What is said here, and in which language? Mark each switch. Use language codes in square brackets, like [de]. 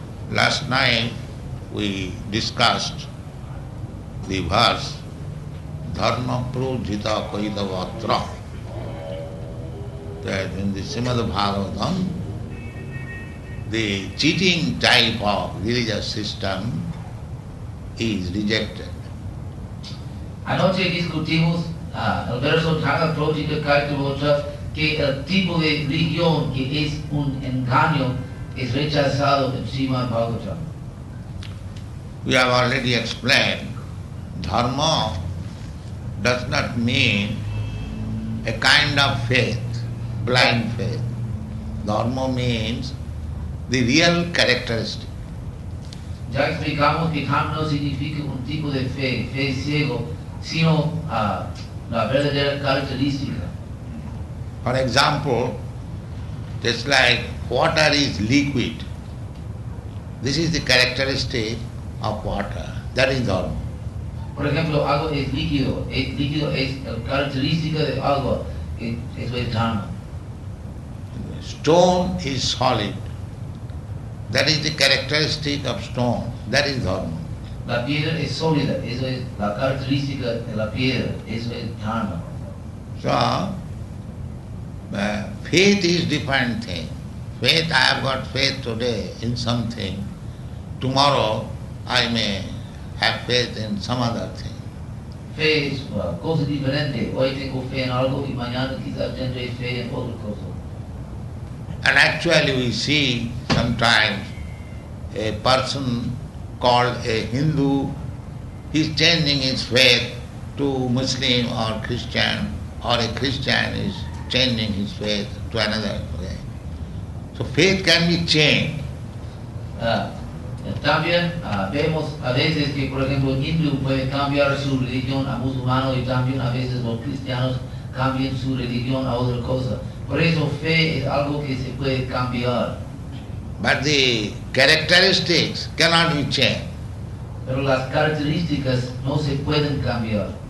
[en] Last night we discussed the verse Dharma Prodhita Kaidavatra, that in the Srimad Bhagavatam the cheating type of religious system is rejected. [es] Anoche discutimos el verso Dharma Prodhita Kaidavatra, que el tipo de religión que es un engaño es rechazado en Srimad Bhagavatam. [en] We have already explained, dharma does not mean a kind of faith, blind faith. Dharma means the real characteristic. [es] Ya explicamos que dharma no significa un tipo de fe ciego, sino la verdadera característica. [en] For example, just like water is liquid, this is the characteristic of water, that is dharma. [es] Por ejemplo, agua es líquido es la característica de agua, eso es dharma. [en] Stone is solid, that is the characteristic of stone, that is dharma. [es] La piedra es sólida, eso es la característica de la piedra, eso es dharma. [en] So, faith is different thing. Faith, I have got faith today in something. Tomorrow I may have faith in some other thing. [es] Fe es cosa diferente. Hoy tengo fe en algo y mañana quizás tendré fe en otra cosa. [en] And actually we see sometimes a person called a Hindu, he is changing his faith to Muslim or Christian, or a Christian is changing his faith to another way. So faith can be changed. [es] También vemos a veces que, por ejemplo, el hindú puede cambiar su religión a musulmano y también a veces los cristianos cambian su religión a otra cosa. Por eso fe es algo que se puede cambiar. [en] But the characteristics cannot be changed. [es] Pero las características no se pueden cambiar.